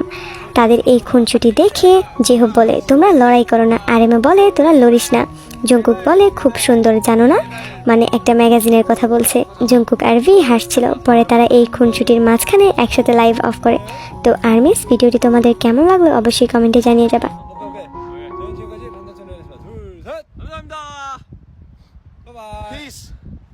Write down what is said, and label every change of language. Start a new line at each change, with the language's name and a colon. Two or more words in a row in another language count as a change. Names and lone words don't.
Bangla: তাদের এই খুনসুটি দেখে জেহব বলে তোমরা লড়াই করো না। আরএম বলে তোরা লড়িস না। জঙ্কুক বলে খুব সুন্দর, জানো না, মানে একটা ম্যাগাজিনের কথা বলছে। জঙ্কুক আর ভি হাসছিল। পরে তারা এই খুনসুটির মাঝখানে একসাথে লাইভ অফ করে। তো আর্মিস, ভিডিওটি তোমাদের কেমন লাগলো অবশ্যই কমেন্টে জানিয়ে যাবা।
Korean: 저는 지금까지 강다천이었습니다. 둘, 셋. 감사합니다. 바이바이. Peace.